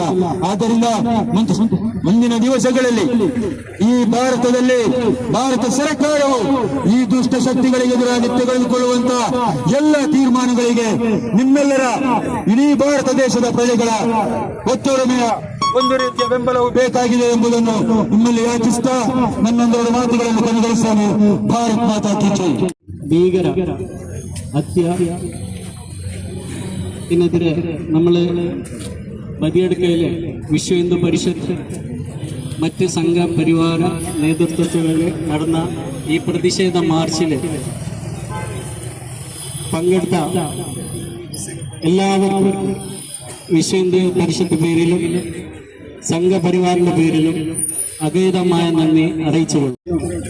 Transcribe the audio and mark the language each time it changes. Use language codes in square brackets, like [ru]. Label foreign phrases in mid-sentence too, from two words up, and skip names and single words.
[kn] ಆದ್ದರಿಂದ ಮುಂದಿನ ದಿವಸಗಳಲ್ಲಿ ಈ ಭಾರತದಲ್ಲಿ ಭಾರತ ಸರ್ಕಾರವು ಈ ದುಷ್ಟ ಶಕ್ತಿಗಳಿಗೆ ಎದುರಾಗಿ ತೆಗೆದುಕೊಳ್ಳುವಂತಹ ಎಲ್ಲ ತೀರ್ಮಾನಗಳಿಗೆ ನಿಮ್ಮೆಲ್ಲರ ಇಡೀ ಭಾರತ ದೇಶದ ಪ್ರಜೆಗಳ ಒತ್ತೊಡಮೆಯ ಒಂದು ರೀತಿಯ ಬೆಂಬಲವು ಬೇಕಾಗಿದೆ ಎಂಬುದನ್ನು ನಿಮ್ಮಲ್ಲಿ ಯಾಚಿಸ್ತಾ ನನ್ನೊಂದೆರಡು ಮಾತುಗಳನ್ನು ಕೊನೆಗೊಳಿಸುತ್ತೇನೆ. [hi] भारत माता की जय. [ml] ഭീകര ഹത്യ ഇതിനെതിരെ നമ്മൾ ബദിയടുക്കയിലെ വിശ്വ ഹിന്ദു പരിഷത്ത് മറ്റ് സംഘപരിവാര നേതൃത്വത്തിൽ നടന്ന ഈ പ്രതിഷേധ മാർച്ചിൽ പങ്കെടുത്ത എല്ലാവർക്കും വിശ്വ ഹിന്ദു പരിഷത്ത് പേരിലും സംഘപരിവാറിന്റെ പേരിലും അഗൈതമായ നന്ദി അറിയിച്ചുകൊള്ളും.